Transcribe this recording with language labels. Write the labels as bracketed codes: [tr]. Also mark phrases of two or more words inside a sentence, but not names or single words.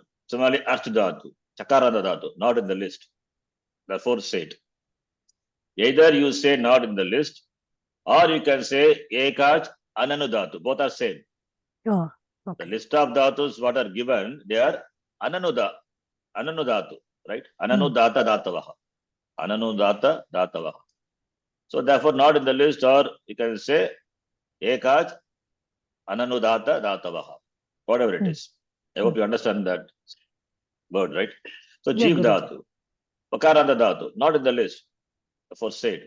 [en] Similarly, [sa] Arth dhatu, Chakarada dhatu, [en] not in the list. Therefore, said. Either you say not in the list, or you can say [sa] Ekaj Ananu dhatu. [en] Both are same. Oh, okay. The list of dhatus what are given, they are [sa] Ananu dhatu, [en] right? [sa] Ananu dhata dhatavaha. Ananu dhata dhatavaha. [en] So therefore, not in the list, or you can say [sa] Ekaj Ananudata Dhatavaha. [en] Whatever it is. I hope you understand that word, right? So Yeah, [sa] Jeev Dhatu, Pakaranda Dhatu, [en] not in the list. Therefore said.